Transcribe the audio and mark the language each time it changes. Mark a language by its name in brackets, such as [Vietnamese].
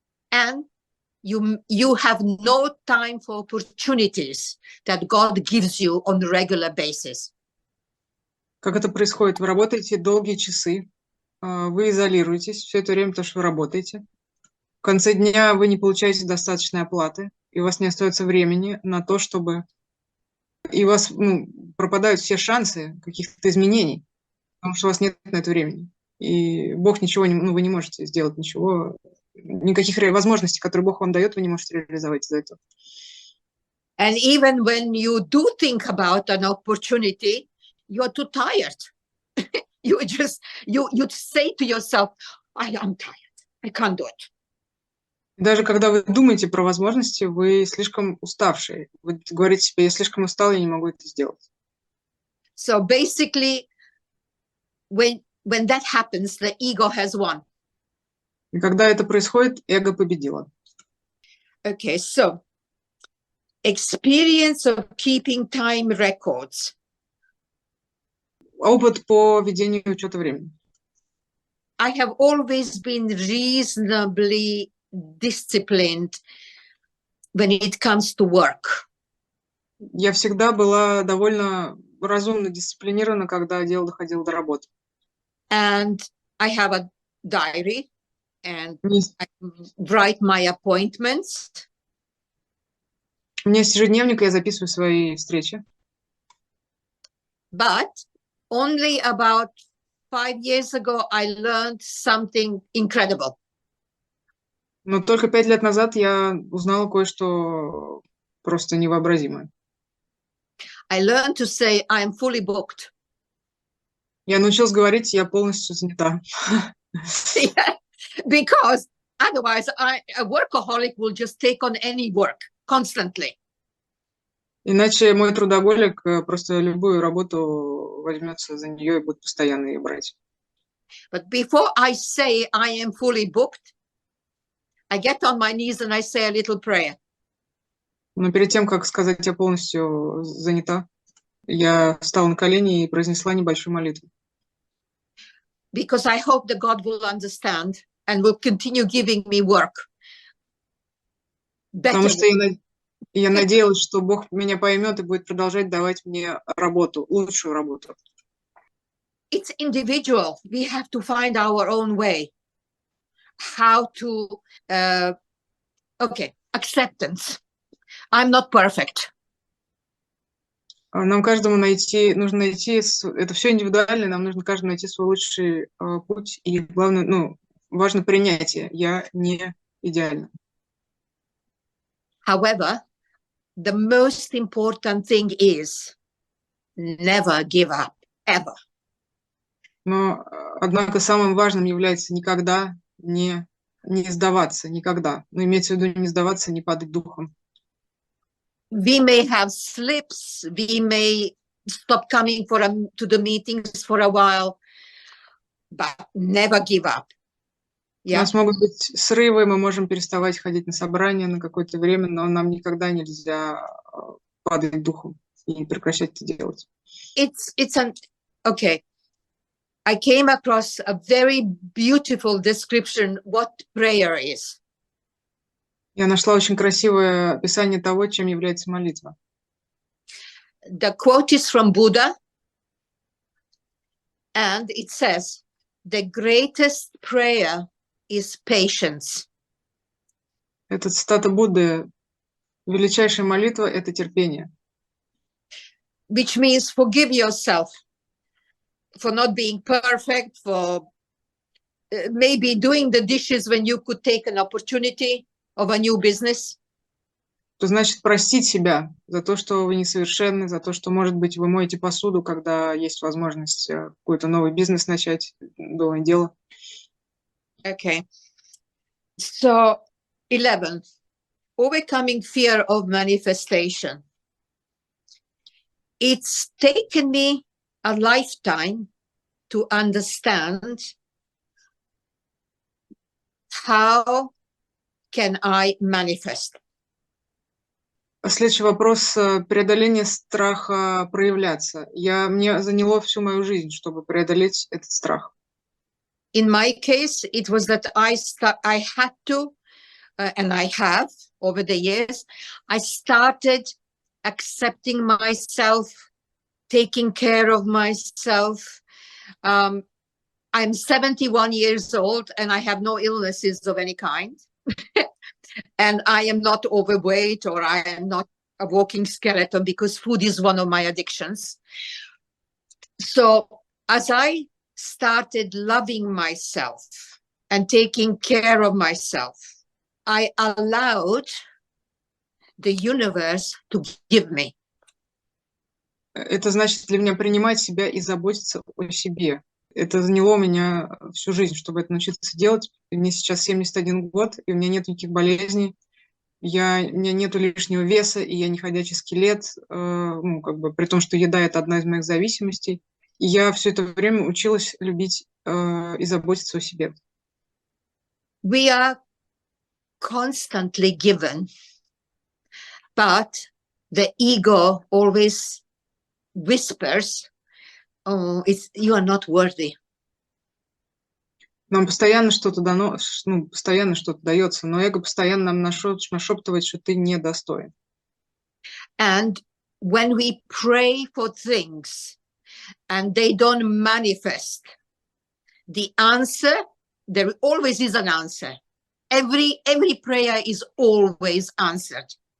[English] And you have no time for opportunities that God gives you on a regular basis. [Russian] Как это происходит? Вы работаете долгие часы, вы изолируетесь все это время, потому что вы работаете. В конце дня вы не получаете достаточной оплаты, и у вас не остается времени на то, чтобы... И у вас пропадают все шансы каких-то изменений, потому что у вас нет на это времени. И Бог ничего не... вы не можете сделать ничего... Никаких возможностей, которые Бог вам дает, вы не можете реализовать из-за этого. [English] And even when you do think about an opportunity, you're too tired. you say to yourself, I am tired. I can't do it. [Russian] Даже когда вы думаете про возможности, вы слишком уставшие. Вы говорите себе, я слишком устал, я не могу это сделать. [English] So basically, when that happens, the ego has won. [Russian] И когда это происходит, эго победило. [English] Okay, so experience of keeping time records. [Russian] Опыт по ведению учета времени. [English] I have always been reasonably disciplined when it comes to work. [Russian] Я всегда была довольно разумно дисциплинирована, когда дело доходило до работы. [English] And I have a diary. And I write my appointments. [Russian] У меня есть ежедневник, я записываю свои встречи. [English] But only about 5 years ago, I learned something incredible. [Russian] Но только 5 лет назад я узнала кое-что просто невообразимое. [English] I learned to say I am fully booked. [Russian] Я научилась говорить, я полностью занята. [English] Yeah. Because otherwise, a workaholic will just take on any work constantly. [Russian] Иначе мой трудоголик просто любую работу возьмется за нее и будет постоянно ее брать. [English] But before I say I am fully booked, I get on my knees and I say a little prayer. [Russian] Но перед тем, как сказать, я полностью занята, я встала на колени и произнесла небольшую молитву. [English] Because I hope that God will understand and will continue giving me work. [Russian] Потому что И я надеялась, что Бог меня поймет и будет продолжать давать мне работу, лучшую работу. [English] It's individual. We have to find our own way. How to, okay, acceptance. I'm not perfect. [Russian] Нам каждому нужно найти, это все индивидуально, нам нужно каждому найти свой лучший путь. И главное, важно принятие. Я не идеальна. [English] However, the most important thing is never give up, ever. [Russian] Но, однако, самым важным является никогда не сдаваться, никогда. Но имеется в виду не сдаваться, не падать духом. [English] We may have slips, we may stop coming to the meetings for a while, but never give up. [Russian] У нас могут быть срывы, мы можем переставать ходить на собрания на какое-то время, но нам никогда нельзя падать духом и прекращать это делать. [English] Okay. I came across a very beautiful description what prayer is. [Russian] Я нашла очень красивое описание того, чем является молитва. [English] The quote is from Buddha, and it says, the greatest prayer is patience. [Russian] Это цитата Будды. Величайшая молитва – это терпение. [English] Which means forgive yourself for not being perfect, for maybe doing the dishes when you could take an opportunity of a new business. [Russian] То значит простить себя за то, что вы несовершенны, за то, что, может быть, вы моете посуду, когда есть возможность какой-то новый бизнес начать, новое дело. [English] Okay. So, 11. Overcoming fear of manifestation. It's taken me a lifetime to understand how can I manifest. [Russian] Следующий вопрос – преодоление страха проявляться. Мне заняло всю мою жизнь, чтобы преодолеть этот страх. [English] In my case, it was that I had to, and I have over the years, I started accepting myself, taking care of myself. I'm 71 years old and I have no illnesses of any kind. And I am not overweight or I am not a walking skeleton because food is one of my addictions. So as I started loving myself and taking care of myself, I allowed the universe to give me. [Russian] Это значит для меня принимать себя и заботиться о себе. Это заняло меня всю жизнь, чтобы это научиться делать. Мне сейчас 71 год, и у меня нет никаких болезней. У меня нет лишнего веса, и я не ходячий скелет, при том, что еда – это одна из моих зависимостей. И я все это время училась любить и заботиться о себе. [English] We are constantly given, but the ego always whispers, oh, you are not worthy. [Russian] Нам постоянно что-то дано, постоянно что-то дается, но эго постоянно нам нашептывает, что ты недостоин. [English] And when we pray for things and they don't manifest, the answer, there always is an answer. Every prayer is always answered.